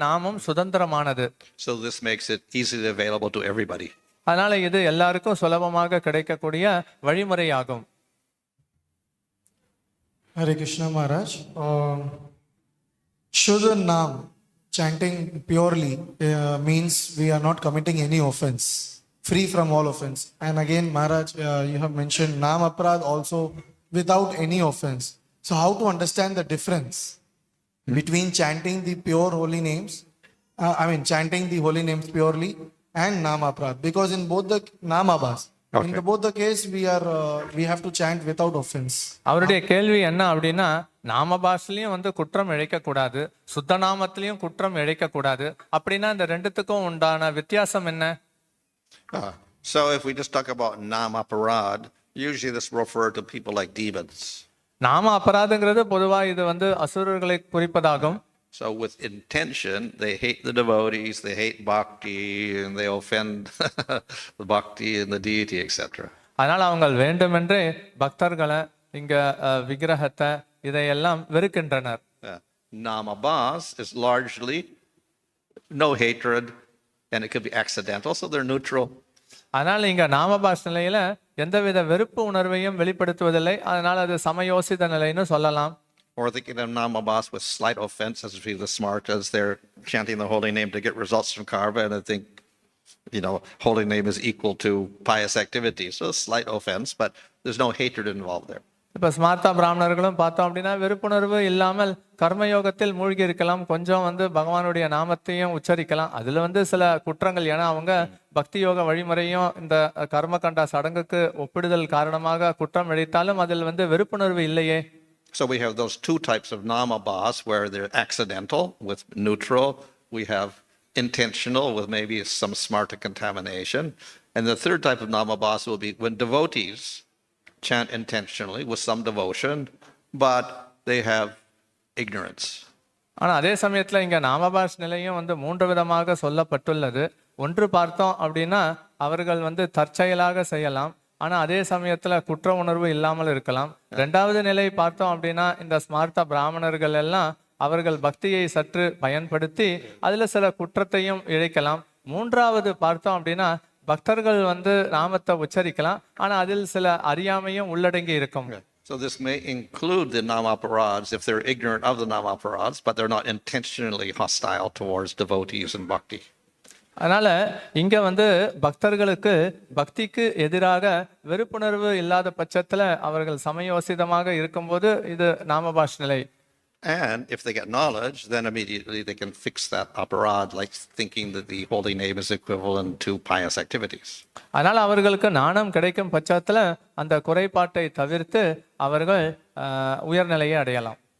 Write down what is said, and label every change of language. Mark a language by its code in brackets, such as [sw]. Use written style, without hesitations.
[ta] நாமம் சுதந்திரமானது. [en] So this makes it easily available to everybody. [ta] அதனால இது எல்லாருக்கும் சுலபமாக கிடைக்கக்கூடிய வழிமுறையாகும். [en] Hare Krishna Maharaj. Shuddha Nam, chanting purely, means we are not committing any offense, free from all offense. And again, Maharaj, you have mentioned Nam Aparad also without any offense. So, how to understand the difference between chanting the pure holy names, chanting the holy names purely and Nam Aparad? Because in both the Namabas, in both the case, we have to chant without offense. [ta] அவருடைய கேள்வி என்ன அப்படின்னா, நாம பாஷையிலையும் குற்றம் இழைக்க கூடாது, சுத்த நாமத்திலையும் குற்றம் இழைக்க கூடாது. அப்படின்னா இந்த ரெண்டுத்துக்கும் உண்டான வித்தியாசம் என்ன? [en] So if we just talk about Nam Aparad, usually this refer to people like demons. [ta] நாம அபராதங்கிறது பொதுவா இது அசுரர்களை குறிப்பதாகும். [en] So with intention, they hate the devotees, they hate bhakti, and they offend the bhakti and the deity, etc. [ta] அதனால அவங்க வேண்டுமென்றே பக்தர்களை இங்க விக்கிரகத்தை இதையெல்லாம் வெறுக்கின்றனர். [en] Namabas is largely no hatred, and it could be accidental, so they're neutral. [ta] அதனால இங்க நாமபாஷ் நிலையில எந்தவித வெறுப்பு உணர்வையும் வெளிப்படுத்துவதில்லை. அதனால அது சமயோசித நிலைன்னு சொல்லலாம். [en] Or thinking of Namabas with slight offense as if he's as smart as they're chanting the holy name to get results from karma, and I think, holy name is equal to pious activity. So slight offense, but there's no hatred involved there. [ta] இப்ப ஸ்மார்த்தா பிராமணர்களும் பார்த்தோம் அப்படின்னா வெறுப்புணர்வு இல்லாமல் கர்மயோகத்தில் மூழ்கி இருக்கலாம். கொஞ்சம் பகவானுடைய நாமத்தையும் உச்சரிக்கலாம். அதுல சில குற்றங்கள், ஏன்னா அவங்க பக்தி யோக வழிமுறையும் இந்த கர்மகண்டா சடங்குக்கு ஒப்பிடுதல் காரணமாக குற்றம் இழைத்தாலும் அதில் வெறுப்புணர்வு இல்லையே. [en] So we have those two types of namabhas where they're accidental with neutral. We have intentional with maybe some smart contamination. And the third type of namabhas will be when devotees chant intentionally with some devotion, but they have ignorance. [ta] ஆனா அதே சமயத்துல இங்க நாமபாஷ் நிலையும் மூன்று விதமாக சொல்லப்பட்டுள்ளது. ஒன்று பார்த்தோம் அப்படின்னா அவர்கள் தற்செயலாக செய்யலாம், ஆனா அதே சமயத்துல குற்ற உணர்வு இல்லாமல் இருக்கலாம். ரெண்டாவது நிலை பார்த்தோம் அப்படின்னா இந்த ஸ்மார்த்த பிராமணர்கள் எல்லாம் அவர்கள் பக்தியை சற்று பயன்படுத்தி அதுல சில குற்றத்தையும் இழைக்கலாம். மூன்றாவது பார்த்தோம் அப்படின்னா பக்தர்கள் நாமத்தை உச்சரிக்கலாம், ஆனா அதில் சில அறியாமையும் உள்ளடங்கி இருக்கும். [en] So this may include the namaparads if they're ignorant of the namaparads, but they're not intentionally hostile towards devotees and bhakti. [ta] அதனால இங்க பக்தர்களுக்கு பக்திக்கு எதிராக வெறுப்புணர்வு இல்லாத பட்சத்துல அவர்கள் சமயோசிதமாக இருக்கும்போது இது நாமபாஷ் நிலை. [en] And if they get knowledge, then immediately they can fix that aparad, like thinking that the holy name is equivalent to pious activities. [ta] அதனால அவர்களுக்கு ஞானம் கிடைக்கும் பட்சத்துல அந்த குறைபாட்டை தவிர்த்து அவர்கள் உயர்நிலையை அடையலாம்.